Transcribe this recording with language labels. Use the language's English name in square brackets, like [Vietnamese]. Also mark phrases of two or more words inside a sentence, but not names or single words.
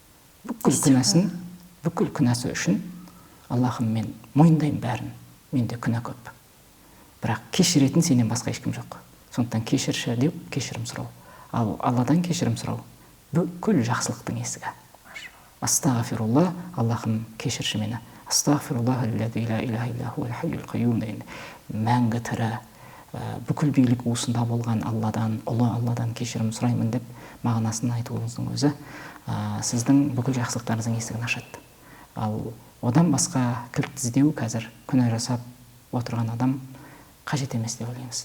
[Kazakh] Бүкіл күнәсі үшін, Аллахым, мен мойындаймын бәрін. Менде күнә көп. Бірақ кешіретін сенен басқа ешкім жоқ. Сондықтан кешірші деп кешірім сұрау. Ал Алладан кешірім сұрау бүкіл жақсылықтың есігі. Астағфирулла, Аллахым, кешірші мені. [Arabic] أستغفر الله الذي لا إله إلا هو الحي القيوم [Kazakh] деген мәңгі тірі, бүкіл билік уысында болған Алладан, ұлы Алладан кешірім сұраймын деп мағынасын айтуыңыздың өзі сіздің бүкіл жақсылықтарыңыздың есігін ашады. Ал одан басқа кілт іздеу қазір күнә жасап отырған адам қажет емес деп ойлаймыз.